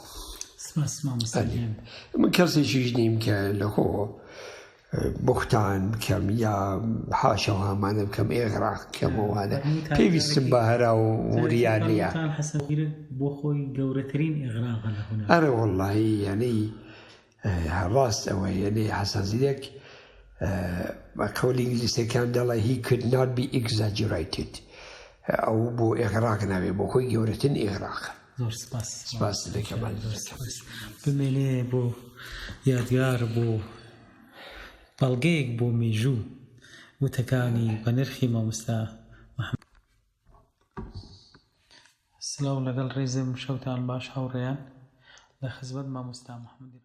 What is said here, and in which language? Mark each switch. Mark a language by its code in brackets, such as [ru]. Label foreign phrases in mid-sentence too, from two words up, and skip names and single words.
[ckb] من کەسێکیش نیم کە لەخۆ بوختان بکەم یا حاشەوە هەمانە بکەم ئێغراق بکەمەوانە پێویستم بە هەرا و وریان نییە بۆ خۆی گەورەترین ئێغراقە لە هونەر ئەرە وەڵڵاهی یعنی ڕاست ئەوە یعنی حەسەن زیرەک بە قەولی ئینگلیزیەکان دەڵێ [en] he could not be exaggerated [ckb] ئەو بۆ ئێغراق ناوێ بۆ خۆی گەورەترین ئێغراق زۆر سپاس دەکەم بمێنێ بۆ یادگار بۆ بەڵگەیەک بۆ مێژوو وتەکانی بە نرخی مامۆستا محەممەد سلااو لەگەڵ ڕێزم شەوتان باش هاوڕێیان لە خزمەت مامۆستا محەممەدی